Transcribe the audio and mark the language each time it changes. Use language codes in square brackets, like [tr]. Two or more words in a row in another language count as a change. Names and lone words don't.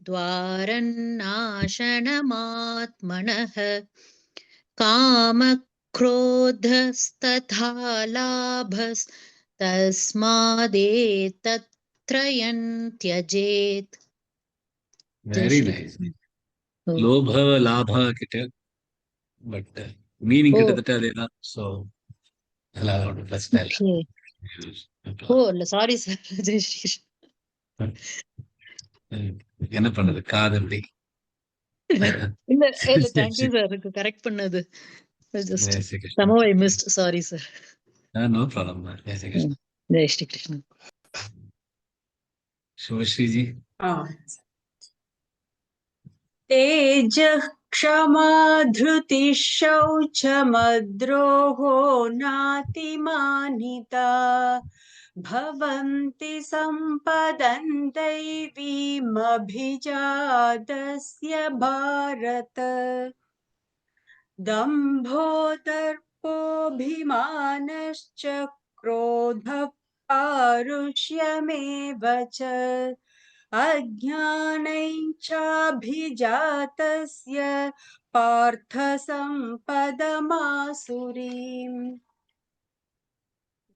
[sa] द्वारन्नाशनमात्मनः कामक्रोधस्तथा लाभस्तस्मादेतत्त्रयं त्यजेत्. [en] very nice. [ta] லோப லாப கிட்ட [en] but meaning [ta] கிட்டத்தட்ட அதேதான். ஸோ அதெல்லாம் ஒன்றும் பிரச்சனை இல்லை. சாரி சார். ஜெய் ஸ்ரீ என்ன பண்றது, காதம்பி. இல்ல தேங்க்யூ சார் கரெக்ட் பண்ணது. [en] ஜஸ்ட் somehow I missed. Sorry sir. no problem. [ta] ஜெய் ஸ்ரீ கிருஷ்ணா. ஜெய் ஸ்ரீ கிருஷ்ணா. சுபஸ்ரீஜி. [sa] तेजः क्षमा धृतिः शौचमद्रोहो नातिमानिता भवन्ति सम्पदन् दैवीमभिजातस्य भारत दम्भो दर्पोऽभिमानश्च क्रोधः पारुष्यमेव च अज्ञानञ्चाभिजातस्य पार्थ सम्पदमासुरीम्.